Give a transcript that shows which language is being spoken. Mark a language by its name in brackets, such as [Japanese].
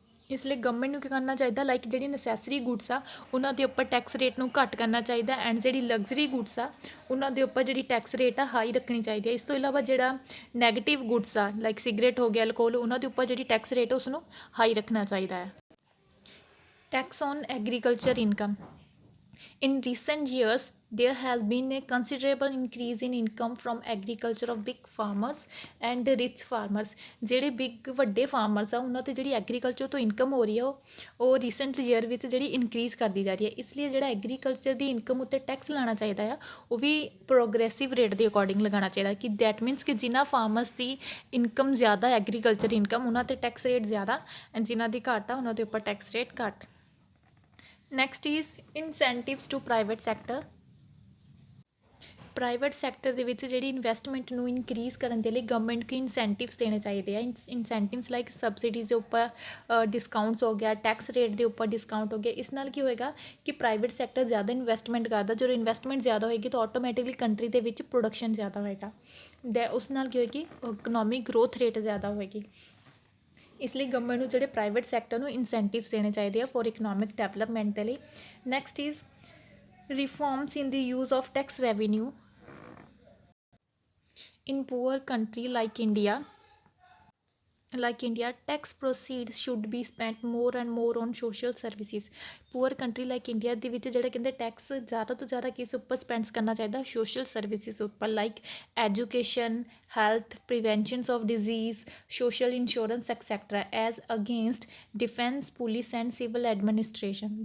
[Punjabi] ਇਸ ਲਈ ਗਵਰਨਮੈਂਟ ਨੂੰ ਕੀ ਕਰਨਾ ਚਾਹੀਦਾ, ਲਾਈਕ ਜਿਹੜੀ ਨੈਸੈਸਰੀ ਗੁੱਡਸ ਆ ਉਹਨਾਂ ਦੇ ਉੱਪਰ ਟੈਕਸ ਰੇਟ ਨੂੰ ਘੱਟ ਕਰਨਾ ਚਾਹੀਦਾ ਐਂਡ ਜਿਹੜੀ ਲਗਜ਼ਰੀ ਗੁੱਡਸ ਆ ਉਹਨਾਂ ਦੇ ਉੱਪਰ ਜਿਹੜੀ ਟੈਕਸ ਰੇਟ ਆ ਹਾਈ ਰੱਖਣੀ ਚਾਹੀਦੀ ਹੈ। ਇਸ ਤੋਂ ਇਲਾਵਾ ਜਿਹੜਾ ਨੈਗੇਟਿਵ ਗੁੱਡਸ ਆ ਲਾਈਕ ਸਿਗਰਟ ਹੋ ਗਿਆ, ਅਲਕੋਹਲ, ਉਹਨਾਂ ਦੇ ਉੱਪਰ ਜਿਹੜੀ ਟੈਕਸ ਰੇਟ ਉਸਨੂੰ ਹਾਈ ਰੱਖਣਾ ਚਾਹੀਦਾ ਹੈ। [English] Tax on agriculture income. In recent years, there has been a considerable increase in income from agriculture of big farmers and rich farmers. [Punjabi] ਜਿਹੜੇ ਵੱਡੇ ਫਾਰਮਰਸ ਆ ਉਹਨਾਂ 'ਤੇ ਜਿਹੜੀ ਐਗਰੀਕਲਚਰ ਤੋਂ ਇਨਕਮ ਹੋ ਰਹੀ ਆ ਉਹ ਰੀਸੈਂਟ ਈਅਰ ਵਿੱਚ ਜਿਹੜੀ ਇਨਕਰੀਜ਼ ਕਰਦੀ ਜਾ ਰਹੀ ਹੈ। ਇਸ ਲਈ ਜਿਹੜਾ ਐਗਰੀਕਲਚਰ ਦੀ ਇਨਕਮ ਉੱਤੇ ਟੈਕਸ ਲਾਉਣਾ ਚਾਹੀਦਾ ਆ ਉਹ ਵੀ ਪ੍ਰੋਗਰੈਸਿਵ ਰੇਟ ਦੇ ਅਕੋਰਡਿੰਗ ਲਗਾਉਣਾ ਚਾਹੀਦਾ, ਕਿ [English] that means [Punjabi] ਕਿ ਜਿਨ੍ਹਾਂ ਫਾਰਮਰਸ ਦੀ ਇਨਕਮ ਜ਼ਿਆਦਾ ਐਗਰੀਕਲਚਰ ਇਨਕਮ ਉਹਨਾਂ 'ਤੇ ਟੈਕਸ ਰੇਟ ਜ਼ਿਆਦਾ ਐਂਡ ਜਿਨ੍ਹਾਂ ਦੀ ਘੱਟ ਆ ਉਹਨਾਂ ਦੇ ਉੱਪਰ ਟੈਕਸ ਰੇਟ ਘੱਟ। [English] Next is incentives to private sector. [Punjabi] Private sector ਦੇ ਵਿੱਚ ਜਿਹੜੀ ਇਨਵੈਸਟਮੈਂਟ ਨੂੰ ਇਨਕਰੀਜ਼ ਕਰਨ ਦੇ ਲਈ ਗਵਰਨਮੈਂਟ ਨੂੰ ਇਨਸੈਂਟਿਵਸ ਦੇਣੇ ਚਾਹੀਦੇ ਆ। ਇਨਸੈਂਟਿਵਸ ਲਾਈਕ ਸਬਸਿਡੀਜ਼ ਦੇ ਉੱਪਰ ਡਿਸਕਾਊਂਟਸ ਹੋ ਗਿਆ, ਟੈਕਸ ਰੇਟ ਦੇ ਉੱਪਰ ਡਿਸਕਾਊਂਟ ਹੋ ਗਿਆ। ਇਸ ਨਾਲ ਕੀ ਹੋਏਗਾ ਕਿ ਪ੍ਰਾਈਵੇਟ ਸੈਕਟਰ ਜ਼ਿਆਦਾ ਇਨਵੈਸਟਮੈਂਟ ਕਰਦਾ। ਜਦੋਂ ਇਨਵੈਸਟਮੈਂਟ ਜ਼ਿਆਦਾ ਹੋਏਗੀ ਤਾਂ ਆਟੋਮੈਟਿਕਲੀ ਕੰਟਰੀ ਦੇ ਵਿੱਚ ਪ੍ਰੋਡਕਸ਼ਨ ਜ਼ਿਆਦਾ ਹੋਏਗਾ। ਉਸ ਨਾਲ ਕੀ ਹੋਏਗੀ, ਇਕਨੋਮਿਕ ਗਰੋਥ ਰੇਟ ਜ਼ਿਆਦਾ ਹੋਏਗੀ। ਇਸ ਲਈ ਗਵਰਨਮੈਂਟ ਨੂੰ ਜਿਹੜੇ ਪ੍ਰਾਈਵੇਟ ਸੈਕਟਰ ਨੂੰ ਇਨਸੈਂਟਿਵਸ ਦੇਣੇ ਚਾਹੀਦੇ ਆ [English] for economic development [Punjabi] ਦੇ ਲਈ। [English] Next is reforms in the use of tax revenue in poor country like India, tax proceeds should be spent more and more on social services. Poor country like India [Punjabi] ਦੇ ਵਿੱਚ ਜਿਹੜੇ ਕਹਿੰਦੇ tax ਜ਼ਿਆਦਾ ਤੋਂ ਜ਼ਿਆਦਾ ਕਿਸ ਉੱਪਰ ਸਪੈਂਡਸ ਕਰਨਾ ਚਾਹੀਦਾ, ਸੋਸ਼ਲ ਸਰਵਿਸਿਜ਼ ਉੱਪਰ, like education, health, ਪ੍ਰੀਵੈਂਸ਼ਨਸ of disease, social insurance etcetera, [English] As against defence, police and civil administration.